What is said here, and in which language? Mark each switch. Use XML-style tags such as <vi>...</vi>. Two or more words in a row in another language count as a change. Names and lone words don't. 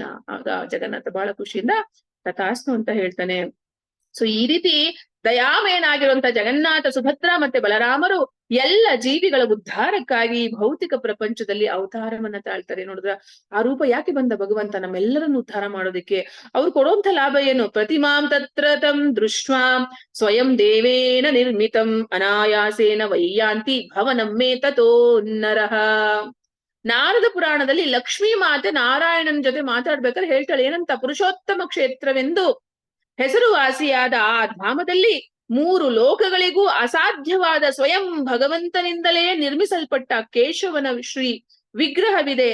<kn>ಆಗ ಜಗನ್ನಾಥ ಬಹಳ ಖುಷಿಯಿಂದ ತಥಾಸ್ತು ಅಂತ ಹೇಳ್ತಾನೆ. ಸೊ ಈ ರೀತಿ ದಯಾಮಯನಾಗಿರುವಂತ ಜಗನ್ನಾಥ, ಸುಭದ್ರ ಮತ್ತೆ ಬಲರಾಮರು ಎಲ್ಲ ಜೀವಿಗಳ ಉದ್ಧಾರಕ್ಕಾಗಿ ಭೌತಿಕ ಪ್ರಪಂಚದಲ್ಲಿ ಅವತಾರವನ್ನ ತಾಳ್ತಾರೆ. ನೋಡಿದ್ರ ಆ ರೂಪ ಯಾಕೆ ಬಂದ ಭಗವಂತ ನಮ್ಮೆಲ್ಲರನ್ನು ಉದ್ಧಾರ ಮಾಡೋದಿಕ್ಕೆ. ಅವ್ರು ಕೊಡುವಂತ ಲಾಭ ಏನು?</kn> <sa>ಪ್ರತಿಮಾಂ ತತ್ರ ತಂ ದೃಷ್ಟ್ವಾ ಸ್ವಯಂ ದೇವೇನ ನಿರ್ಮಿತಂ ಅನಾಯಾಸೇನ ವೈಯಾಂತಿ ಭವನಮ್ಮೇ ತಥೋ ನರಃ.</sa> <kn>ನಾರದ ಪುರಾಣದಲ್ಲಿ ಲಕ್ಷ್ಮೀ ಮಾತೆ ನಾರಾಯಣನ ಜೊತೆ ಮಾತಾಡ್ಬೇಕಾದ್ರೆ ಹೇಳ್ತಾಳೆ ಏನಂತ, ಪುರುಷೋತ್ತಮ ಕ್ಷೇತ್ರವೆಂದು ಹೆಸರುವಾಸಿಯಾದ ಆ ಧಾಮದಲ್ಲಿ 3 ಲೋಕಗಳಿಗೂ ಅಸಾಧ್ಯವಾದ ಸ್ವಯಂ ಭಗವಂತನಿಂದಲೇ ನಿರ್ಮಿಸಲ್ಪಟ್ಟ ಕೇಶವನ ಶ್ರೀ ವಿಗ್ರಹವಿದೆ.</kn>